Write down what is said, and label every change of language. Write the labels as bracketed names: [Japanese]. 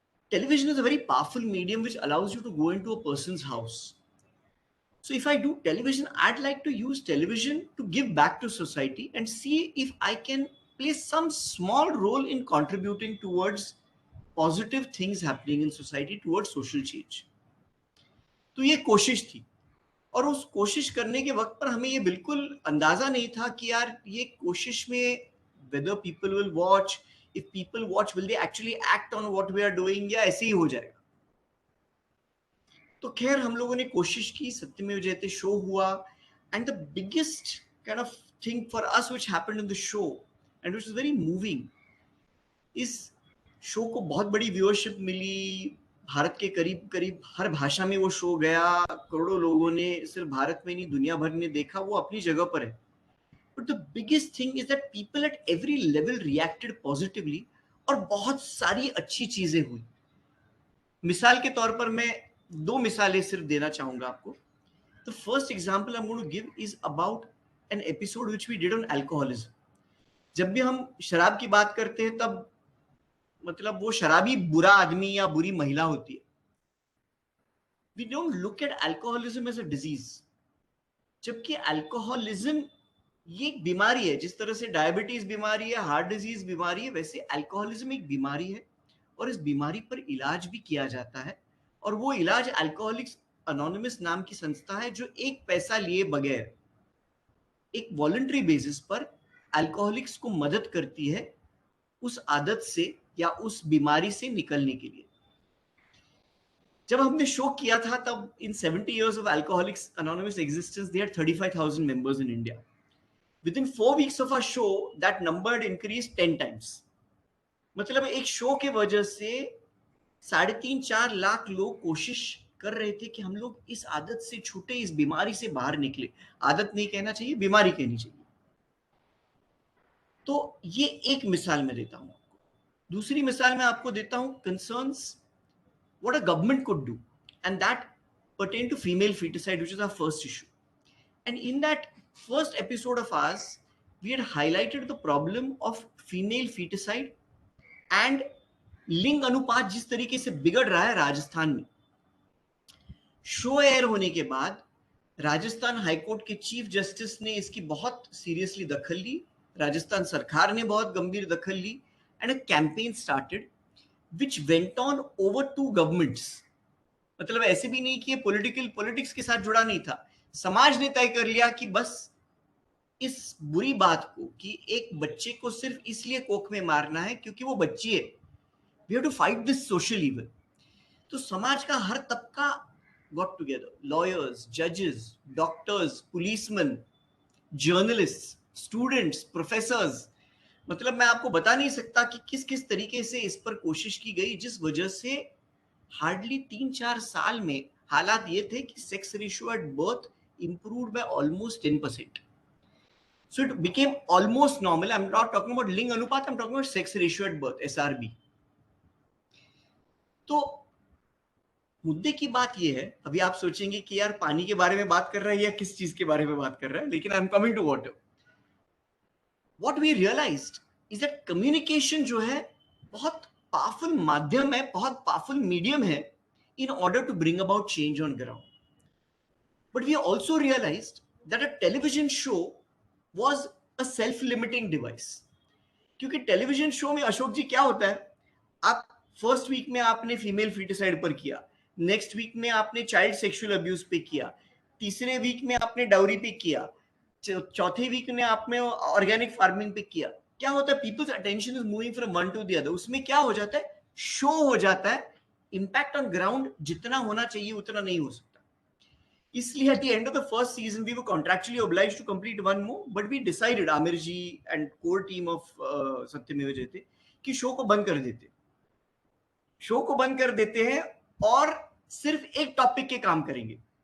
[English] Television is a very powerful medium which allows you to go into a person's house. So if I do television, I'd like to use television to give back to society and see if I can play some small role in contributing towards positive things happening in society, towards social change. [Hindi] तो ये कोशिश थी, और उस कोशिश करने के वक्त पर हमें ये बिल्कुल अंदाजा नहीं था कि यार ये कोशिश में [English] whether people will watch, if people watch will they actually act on what we are doing, [Hindi] या ऐसे ही हो जाएगा. तो खैर हम लोगों ने कोशिश की, सत्यमेव जयते शो हुआ, [English] and the biggest kind of thing for us which happened in the show and which is very moving is [Hindi] show को बहुत बड़ी व्यूअरशिप मिली. भारत के करीब करीब हर भाषा में वो शो गया, करोड़ों लोगों ने सिर्फ भारत में नहीं दुनिया भर ने देखा, वो अपनी जगह पर है. [English] but the biggest thing is that people at every level reacted positively, [Hindi] और बहुत सारी अच्छी चीजें हुई. मिसाल के तौर पर मैं 2 मिसालें सिर्फ देना चाहूंगा आपको. [English] The first example I am going to give is about an episode which we did on alcoholism. [Hindi] जब भी हम शराब की बात करते हैं तब मतलब वो शराबी बुरा आदमी या बुरी महिला होती है. [English] We don't look at alcoholism as a disease. [Hindi] जबकि अल्कोहलिज्म ये एक बीमारी है. जिस तरह से डायबिटीज बीमारी है, हार्ट डिजीज बीमारी है, वैसे अल्कोहलिज्म एक बीमारी है, और इस बीमारी पर इलाज भी किया जाता है. और वो इलाज अल्कोहलिक्स एनोनिमस नाम की संस्था है जो एक पैसा लिए बगैर एक वॉलंटरी बेसिस पर अल्कोहलिक्स को मदद करती है उस आदत से या उस बीमारी से निकलने के लिए. जब हमने शो किया था तब [English] In 70 years of Alcoholics Anonymous existence they had 35,000 members in India. Within 4 weeks of our show that number had increased 10 times. [Hindi] मतलब एक शो के वजह से 3.5-4 लाख लोग कोशिश कर रहे थे कि हम लोग इस आदत से छूटे, इस बीमारी से बाहर निकले. आदत नहीं कहना चाहिए, बीमारी कहनी चाहिए. तो ये एक मिसाल मैं देता हूं. दूसरी मिसाल मैं आपको देता हूं [English] concerns what a government could do, and that pertain to female feticide, which is our first issue. And in that first episode of ours, we had highlighted the problem of female feticide and [Hindi] लिंग अनुपात जिस तरीके से बिगड़ रहा है राजस्थान में. Show air होने के बाद राजस्थान हाईकोर्ट के चीफ जस्टिस ने इसकी बहुत सीरियसली दखल ली, राजस्थान सरकार ने बहुत गंभीर दखल ली, [English] and a campaign started which went on over 2 governments. [Hindi] मतलब ऐसे भी नहीं कि ये पॉलिटिक्स के साथ जुड़ा नहीं था. समाज ने तय कर लिया कि बस इस बुरी बात को कि एक बच्चे को सिर्फ इसलिए कोख में मारना है क्योंकि वो बच्ची है. [English] We have to fight this social evil. [Hindi] तो समाज का हर तबका [English] got together. Lawyers, judges, doctors, policemen, journalists, students, professors. [Hindi] मतलब मैं आपको बता नहीं सकता कि किस किस तरीके से इस पर कोशिश की गई, जिस वजह से हार्डली 3-4 साल में हालात ये थे कि sex ratio at birth [English] improved by almost 10%. So it became almost normal. I'm not talking about लिंग अनुपात, I'm talking about sex ratio at birth, SRB. [Hindi] तो मुद्दे की बात ये है, अभी आप सोचेंगे कि यार पानी के बारे में बात कर रहा है या किस चीज के बारे में बात कर रहा है, लेकिन [English] I'm coming to water. What we realized is that communication [Hindi] जो है बहुत [English] powerful [Hindi] माध्यम है, बहुत [English] powerful medium है in order to bring about change on ground. But we also realized that a television show was a self-limiting device. [Hindi] क्योंकि television show में अशोक जी क्या होता है, आप फर्स्ट वीक में आपने फीमेल फीटिसाइड पर किया, नेक्स्ट वीक में आपने चाइल्ड सेक्सुअल अब्यूज पे किया, तीसरे वीक में आपने डाउरी पे किया, चौथे वीक ने आप में ऑर्गेनिक फार्मिंग पे किया, क्या होता है, [English] people's attention is moving from one to the other, [Hindi] उसमें क्या हो जाता है, शो हो जाता है, इम्पैक्ट ऑन ग्राउंड जितना होना चाहिए उतना नहीं हो सकता. [English] इसलिए at the end of the first season we were contractually obliged to complete one more, but we decided, Amir ji and core team of Satyameva Jayate, [Hindi] कि शो को बंद कर देते, शो को बंद कर देते हैं और सिर्फ एक टॉपिक के काम करेंगे.